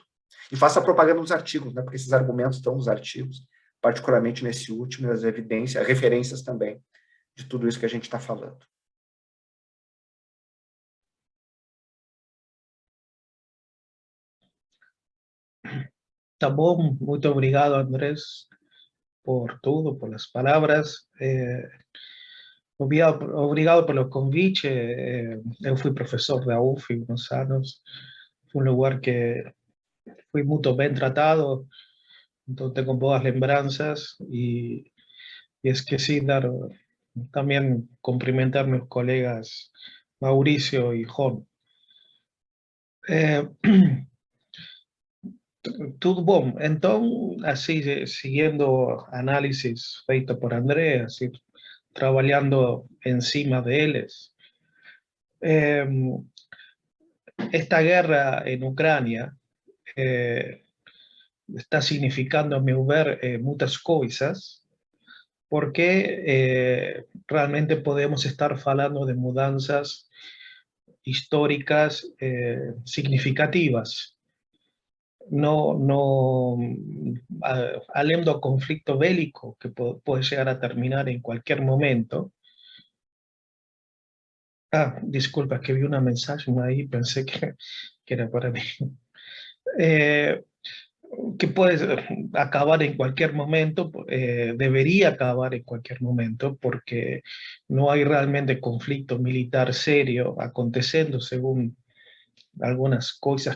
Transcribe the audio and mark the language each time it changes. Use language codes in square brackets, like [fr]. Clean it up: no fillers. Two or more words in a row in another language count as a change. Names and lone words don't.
[pt] E faça a propaganda dos artigos, né, porque esses argumentos estão nos artigos, particularmente nesse último, as evidências, referências também de tudo isso que a gente está falando. Tá bom, muito obrigado, Andrés, por tudo, [es] por las palabras. [pt] Obrigado pelo convite. Eu fui professor da UF uns anos. Foi um lugar que fui muito bem tratado, então tengo boas lembranças y esqueci dar también cumprimentar [es] a mis colegas [pt] Mauricio y Jon. Tudo bom. Então, assim, seguindo análisis feito por André, assim, trabalhando em cima deles. [es] Esta guerra en Ucrania está significando, a mi ver, muchas cosas, porque realmente podemos estar hablando de mudanzas históricas significativas. [pt] Além do [es] conflicto bélico, que puede llegar a terminar en cualquier momento. Disculpa, es que vi una mensaje ahí, pensé que era para mí. Que puede acabar en cualquier momento, debería acabar en cualquier momento, porque no hay realmente conflicto militar serio aconteciendo, según algunas cosas